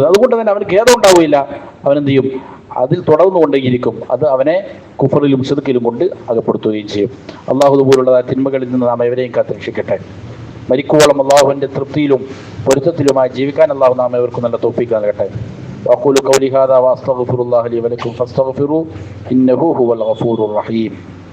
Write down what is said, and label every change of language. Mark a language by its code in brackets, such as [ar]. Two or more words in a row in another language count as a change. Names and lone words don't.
[ml] അതുകൊണ്ട് തന്നെ അവന് ഖേദം ഉണ്ടാവുകയില്ല. അവൻ എന്ത് ചെയ്യും? അതിൽ തുടർന്നുകൊണ്ടേയിരിക്കും. അത് അവനെ കുഫറിലും ശിർക്കിലും കൊണ്ട് അകപ്പെടുത്തുകയും ചെയ്യും. അള്ളാഹു പോലുള്ള തിന്മകളിൽ നിന്ന് നാം എവരെയും കാത്തുരക്ഷിക്കട്ടെ. മരിക്കുവോളം അള്ളാഹുവിൻ്റെ തൃപ്തിയിലും പൊരുത്തത്തിലുമായി ജീവിക്കാൻ അള്ളാഹു നാം ഏവർക്കും നല്ല തൗഫീഖ് നൽകട്ടെ. [ar] وأقول قولي هذا وأستغفر الله لي ولكم فاستغفروه إنه هو الغفور الرحيم.